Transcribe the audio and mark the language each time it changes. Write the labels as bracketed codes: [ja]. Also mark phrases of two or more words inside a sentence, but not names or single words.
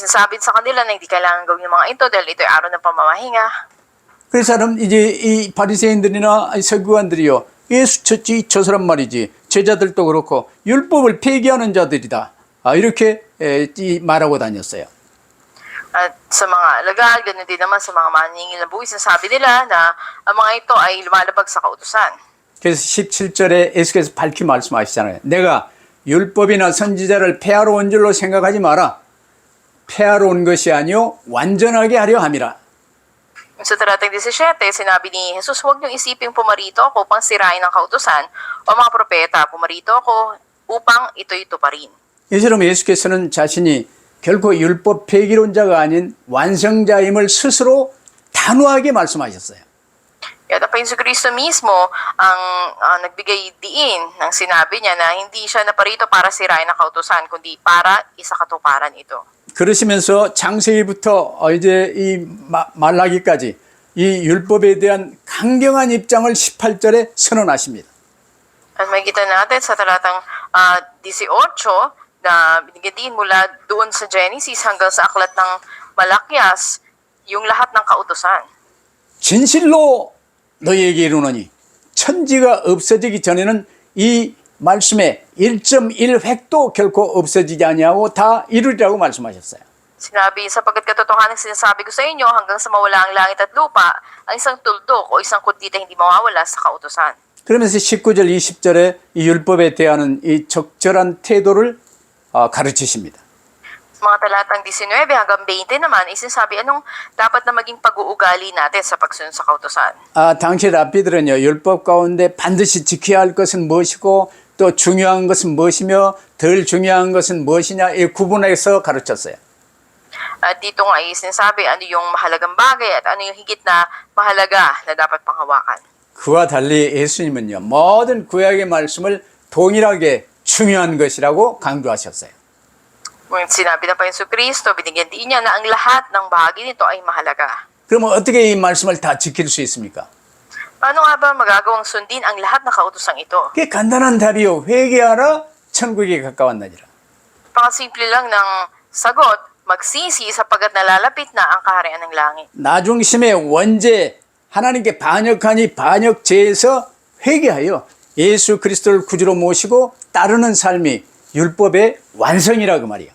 [tl] Sinasabi sa kanila na hindi kailangan gawin yung mga ito dahil ito ay araw ng pamamahinga. [ko] 그래서 이제 이 바리새인들이나 서기관들이요, 예수 저 사람 말이지 제자들도 그렇고 율법을 폐기하는 자들이다. 이렇게 말하고 다녔어요. [tl] At sa mga legal, ganun din naman sa mga maningil na buwis, sabi nila na ang mga ito ay lumalabag sa kautusan. [ko] 그래서 17절에 예수께서 밝히 말씀하시잖아요. 내가 율법이나 선지자를 폐하러 온 줄로 생각하지 마라. 폐하러 온 것이 아니요 완전하게 하려 함이라. [tl] Sa talatang 17, sinabi ni Jesus, huwag niyong isiping pumarito ako upang sirain ang kautusan o mga propeta, pumarito ako upang ito'y tuparin. [ko] 이처럼 예수께서는 자신이 결코 율법 폐기론자가 아닌 완성자임을 스스로 단호하게 말씀하셨어요. [tl] Kaya pa yung Kristo mismo ang nagbigay diin ng sinabi niya na hindi siya naparito para sirain ang kautusan, kundi para isakatuparan ito. [ko] 그러시면서 창세기부터 이제 이 말라기까지 이 율법에 대한 강경한 입장을 18절에 선언하십니다. [tl] At makikita natin sa talatang 18 na binigyan din mula doon sa Genesis hanggang sa aklat ng Malakyas yung lahat ng kautusan. [ko] 진실로 너희에게 이르노니 천지가 없어지기 전에는 이 말씀에 1.1획도 결코 없어지지 아니하고 다 이루리라고 말씀하셨어요. [tl] Sinabi, sapagkat katotohanan sinasabi ko sa inyo hanggang sa mawala ang langit at lupa, ang isang tuldok o isang kudlit ay hindi mawawala sa kautusan. [ko] 그러면서 19절 20절에 이 율법에 대하는 이 적절한 태도를 가르치십니다. [tl] Sa mga talatang 19 hanggang 20 naman, isinasabi anong dapat na maging pag-uugali natin sa pagsunod sa kautusan. [ko] 당시 랍비들은요, 율법 가운데 반드시 지켜야 할 것은 무엇이고 또 중요한 것은 무엇이며 덜 중요한 것은 무엇이냐 이 구분해서 가르쳤어요. [tl] At dito nga ay sinasabi ano yung mahalagang bagay at ano yung higit na mahalaga na dapat panghawakan. [ko] 그와 달리 예수님은요, 모든 구약의 말씀을 동일하게 중요한 것이라고 강조하셨어요. [tl] Ngunit sinabi na pa yung Kristo, binigyan din niya na ang lahat ng bahagi nito ay mahalaga. [ko] 그러면 어떻게 이 말씀을 다 지킬 수 있습니까? [tl] Paano nga ba magagawang sundin ang lahat ng kautosang ito? [ko] 그게 간단한 답이요. 회개하라 천국에 가까웠나니라. [tl] Pakasimple lang ng sagot, magsisi sapagkat nalalapit na ang kaharian ng langit. [ko] 나중심의 원죄 하나님께 반역하니 반역죄에서 회개하여 예수 그리스도를 구주로 모시고 따르는 삶이 율법의 완성이라 그 말이야.